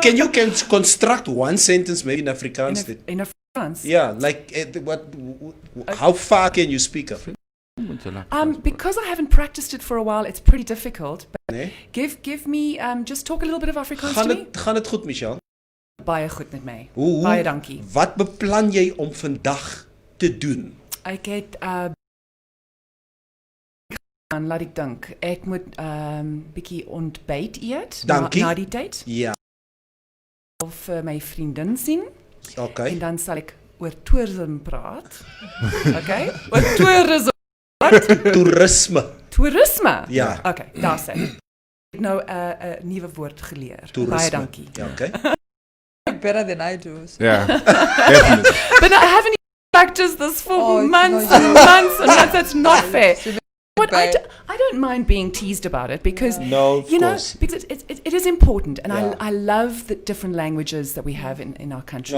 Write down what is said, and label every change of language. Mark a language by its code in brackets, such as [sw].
[en] Can you construct one sentence maybe in Afrikaans? In Afrikaans. Yeah, like how far can you speak of? Because I haven't practiced it for a while, it's pretty difficult. But [af] Nee? [en] give me, just talk a little bit of Afrikaans [af] Gaan [en] to me. [af] het goed, Michelle? Baie goed met my. Hoe, Baie dankie. Wat beplan jy om vandag te doen? Ek het laat ek dink. Ek moet bietjie ontbyt eet na die tyd. Ja. Of my vriendin sien. Okay. En dan sal ek oor toerisme praat. Okay? Oor toerisme. Toerisme. Toerisme? Ja. Okay, daar sê. Ek het nou 'n nuwe woord geleer. Toerisme. Baie dankie. Ja, okay. [en] Better than I do. So. Yeah, definitely. But I haven't even practiced this for months and months and months. That's not fair. But I don't mind being teased about it because, because it is important. And I love the different languages that we have in our country.